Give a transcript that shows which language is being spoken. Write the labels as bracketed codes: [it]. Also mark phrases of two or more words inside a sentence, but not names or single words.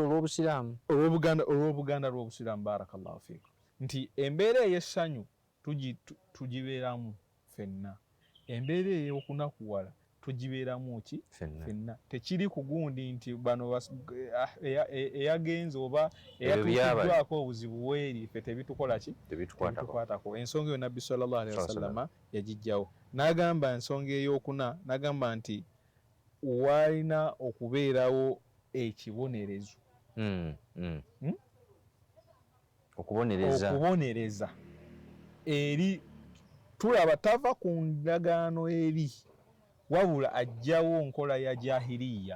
[lg] lw'Obusiraamu [ar] بارك الله فيكم [lg] nti embeera ey'essanyu tugibeeramu ffenna embeera ey'okunakuwala tugibeeramu ki ffenna tekiri ku gundi nti bano eyagenze oba eyatuukiddwako obuzibu bweri ffe tebitukola ki tebitukwatako ensonga eyo Nabbi [ar] صلى الله عليه وسلم [lg] yagijjawo n'agamba ensonga ey'okuna n'agamba nti walina okubeerawo ekibonerezo okubonereza eri tulaba tava ku ndagaano eri wabula ajjawo nkola ya jahiliya